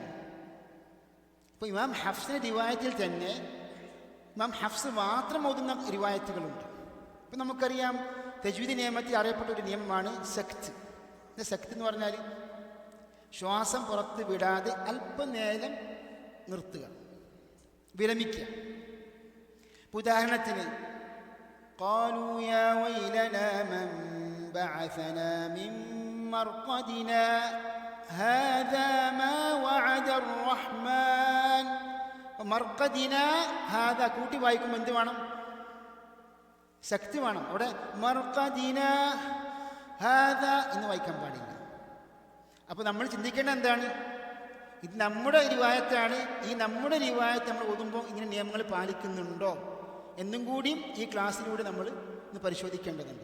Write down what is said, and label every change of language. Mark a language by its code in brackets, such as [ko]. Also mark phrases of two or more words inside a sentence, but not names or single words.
[ml] അപ്പോൾ ഇമാം ഹഫ്സിൻ്റെ റിവായത്തിൽ തന്നെ ഇമാം ഹഫ്സ് മാത്രം ഓതുന്ന റിവായത്തുകളുണ്ട്. ഇപ്പം നമുക്കറിയാം തജ്വീദ് നിയമത്തിൽ അറിയപ്പെട്ട ഒരു നിയമമാണ് സക്ത്. സക്ത് എന്ന് പറഞ്ഞാൽ ശ്വാസം പുറത്ത് വിടാതെ അല്പനേരം നിർത്തുക, വിരമിക്കുക. [ar] ഉദാഹരണത്തിന് قالوا يا ويلنا من بعثنا من مرقدنا هذا ما وعد الرحمن. مرقدنا هذا [ml] കൂട്ടി വായിക്കുമ്പോൾ എന്ത് വേണം? ശക്തി വേണം. അവിടെ [ar] مرقدنا هذا [ml] എന്ന് വായിക്കാൻ പാടില്ല. അപ്പോൾ നമ്മൾ ചിന്തിക്കേണ്ടത് എന്താണ്? ഇത് നമ്മുടെ റിവായത്താണ്. ഈ നമ്മുടെ റിവായത്ത് നമ്മൾ ഓതുമ്പോൾ ഇങ്ങനെ നിയമങ്ങൾ പാലിക്കുന്നുണ്ടോ എന്നും കൂടിയും ഈ ക്ലാസ്സിലൂടെ നമ്മൾ ഇന്ന് പരിശോധിക്കേണ്ടതുണ്ട്.